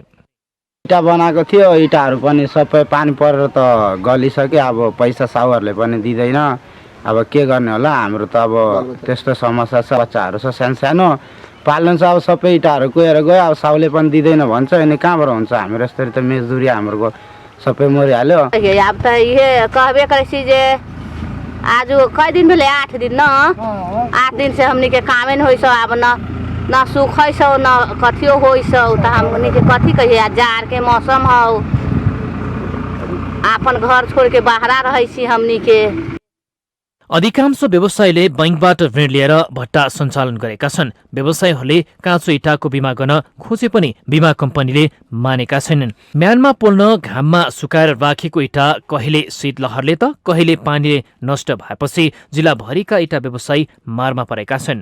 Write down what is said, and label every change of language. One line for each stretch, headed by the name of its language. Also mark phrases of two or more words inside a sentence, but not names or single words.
Nepali: इँटा बनाएको थियो, इँटाहरू पनि सबै पानी परेर त गलिसक्यो। अब पैसा साउहरूले पनि दिँदैन, अब के गर्ने होला। हाम्रो त अब त्यस्तो समस्या छ, बच्चाहरू छ सानो पाल्नु छ। अब सबै इँटाहरू कुहेर गयो, अब साउले पनि दिँदैन भन्छ। अनि कहाँबाट हुन्छ, हाम्रो यस्तरी त मजदुरी हाम्रो सबै मरिहाल्यो।
Maithili: अब त ये कहबे करे छी जे आज कई दिन भेले 8 दिन न 8 दिन से हमनी के कामे न होइसो। अब न सुखैसो न कथियो होइसो। त हमनी के कथी कहिए, जार के मौसम हौ, आपन घर छोड़ के बाहरा रहै छी हमनी के।
Nepali: अधिकांश व्यवसायीले बैंकबाट ऋण लिएर भट्टा सञ्चालन गरेका छन्। व्यवसायीहरूले काँचो इँटाको बिमा गर्न खोजे पनि बिमा कम्पनीले मानेका छैनन्। म्यानमा पोल्न घाममा सुकाएर राखेको इँटा कहिले शीतलहरले त कहिले पानीले नष्ट भएपछि जिल्लाभरिका इँटा व्यवसायी मारमा परेका छन्।